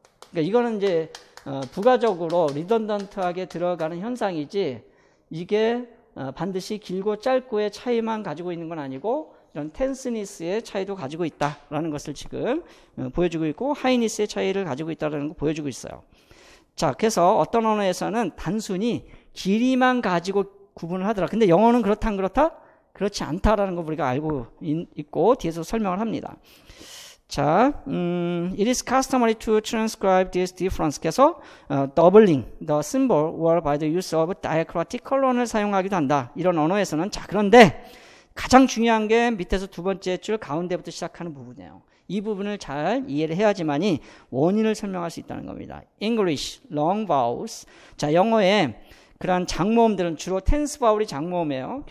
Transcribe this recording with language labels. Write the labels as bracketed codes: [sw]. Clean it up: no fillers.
[ko] 그러니까 이거는 이제 부가적으로 리던던트하게 들어가는 현상이지 이게 반드시 길고 짧고의 차이만 가지고 있는 건 아니고 이런 텐스니스의 차이도 가지고 있다라는 것을 지금 보여주고 있고 하이니스의 차이를 가지고 있다는 걸 보여주고 있어요. 자, 그래서 어떤 언어에서는 단순히 길이만 가지고 구분을 하더라. 근데 영어는 그렇다 안 그렇다? 그렇지 않다라는 걸 우리가 알고 있고 뒤에서 설명을 합니다. [en] 자, it is customary to transcribe this difference. [ko] 그래서 [en] doubling the symbol or by the use of diacritic colon [ko] 을 사용하기도 한다. 이런 언어에서는. 자, 그런데 가장 중요한 게 밑에서 두 번째 줄 가운데부터 시작하는 부분이에요. 이 부분을 잘 이해를 해야지만이 원인을 설명할 수 있다는 겁니다. [en] English, long vowels. [ko] 자, 영어에 그러한 장모음들은 주로 tense 바울이 장모음이에요.